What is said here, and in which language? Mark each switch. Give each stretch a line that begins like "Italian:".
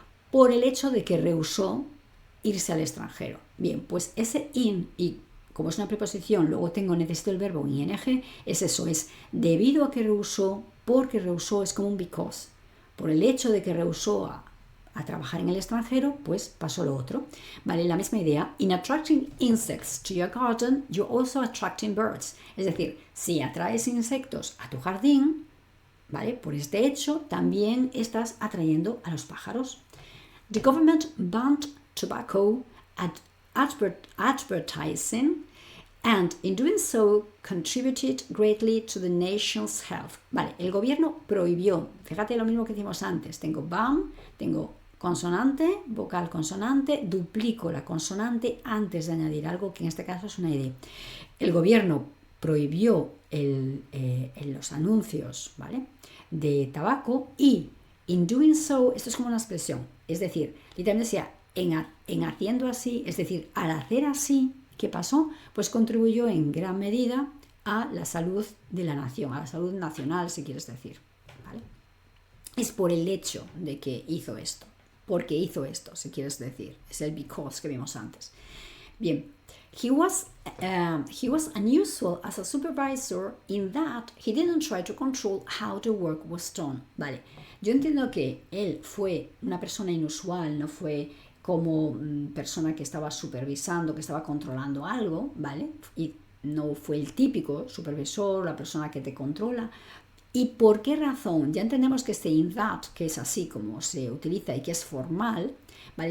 Spanish: Por el hecho de que rehusó irse al extranjero. Bien, pues ese in, y como es una preposición, luego necesito el verbo ing, es eso, es debido a que rehusó, porque rehusó, es como un because. Por el hecho de que rehusó a trabajar en el extranjero, pues pasó lo otro. Vale, la misma idea.
English: In attracting insects to your garden, you're also attracting birds.
Spanish: Es decir, si atraes insectos a tu jardín, ¿vale? Por este hecho, también estás atrayendo a los pájaros.
English: The government banned tobacco advertising and in doing so contributed greatly to the nation's health.
Spanish: Vale, el gobierno prohibió, fíjate lo mismo que hicimos antes, tengo ban, tengo consonante, vocal consonante, duplico la consonante antes de añadir algo que en este caso es una idea. El gobierno prohibió los anuncios, ¿vale?, de tabaco y
English: in doing so,
Spanish: esto es como una expresión, Es decir, literalmente sea en haciendo así, es decir, al hacer así, ¿qué pasó? Pues contribuyó en gran medida a la salud de la nación, a la salud nacional, si quieres decir. ¿Vale? Es por el hecho de que hizo esto, porque hizo esto, si quieres decir. Es el because que vimos antes.
English: Bien, he was unusual as a supervisor in that he didn't try to control how the work was done.
Spanish: Vale, yo entiendo que él fue una persona inusual, no fue como persona que estaba supervisando, que estaba controlando algo, ¿vale? Y no fue el típico supervisor, la persona que te controla. ¿Y por qué razón? Ya entendemos que este
English: in that,
Spanish: que es así como se utiliza y que es formal, ¿vale?